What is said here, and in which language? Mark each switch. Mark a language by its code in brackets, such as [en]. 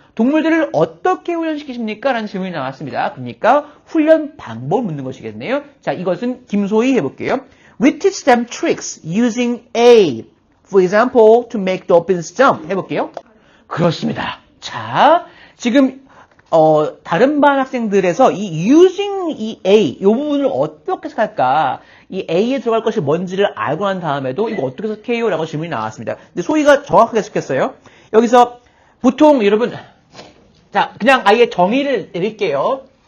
[ko] 동물들을 어떻게 훈련시키십니까? 라는 질문이 나왔습니다. 그러니까 훈련 방법을 묻는 것이겠네요. 자, 이것은 김소희 해볼게요. [en] We teach them tricks using A. For example, to make dolphins jump. [ko] 해볼게요. 그렇습니다. 자, 지금 다른 반 학생들에서 이 using 이 A 이 부분을 어떻게 해석할까? 이 A에 들어갈 것이 뭔지를 알고 난 다음에도 이거 어떻게 해석해요? 라고 질문이 나왔습니다. 근데 소희가 정확하게 해석했어요. 여기서 보통 여러분 자 그냥 아예 정의를 내릴게요.